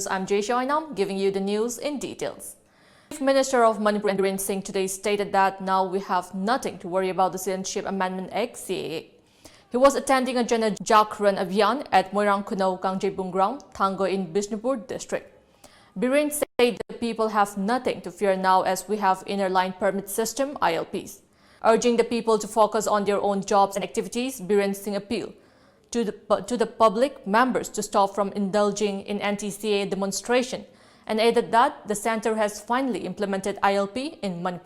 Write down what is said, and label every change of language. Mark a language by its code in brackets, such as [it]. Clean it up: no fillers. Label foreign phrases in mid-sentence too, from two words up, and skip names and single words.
[en] I'm JESSIA giving you the news in details. Chief Minister of Manipur Biren Singh today stated that now we have nothing to worry about the Citizenship Amendment Act CAA. He was attending a Jana Jakran Abhiyan at Moirang Kunau Kangjebung ground, Thango in Bishnupur district. Biren said the people have nothing to fear now as we have inner line permit system ILPs. Urging the people to focus on their own jobs and activities, Biren Singh appealed to the public members to stop from indulging in anti-CAA demonstration and added that the centre has finally implemented ILP in Manipur.